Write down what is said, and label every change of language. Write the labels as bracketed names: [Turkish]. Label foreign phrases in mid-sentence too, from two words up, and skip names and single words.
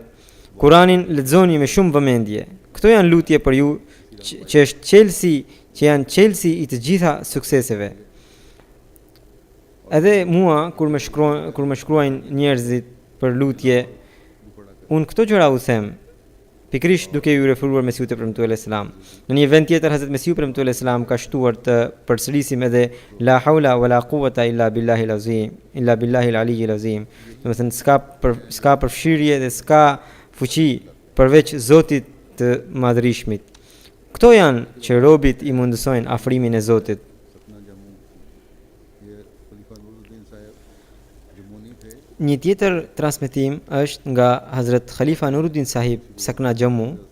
[Albanian] Kuranin lexoni me shumë vëmendje. Këto janë lutje për ju që janë çelësi i të gjitha sukseseve. Edhe mua kur më shkruajnë njerëzit për lutje, unë këto gjëra u them, pikrisht duke ju referuar Mesiut e premtuar [Arabic] عليه السلام. [Albanian] Në një vend tjetër Hazrat Mesiu premtuar [Arabic] عليه السلام [Albanian] ka shtuar të përsërisim edhe [Arabic] لا حول ولا قوة إلا بالله العظيم، إلا بالله العلي العظيم. [Albanian] Domethënë s'ka përfshirje dhe s'ka fuqi përveç Zotit të madhrishmit. Këto janë që robit i mundësojnë afrimin e Zotit. Një tjetër transmetim është nga Hazrat Khalifa Nuruddin Sahib Sakna Jammu.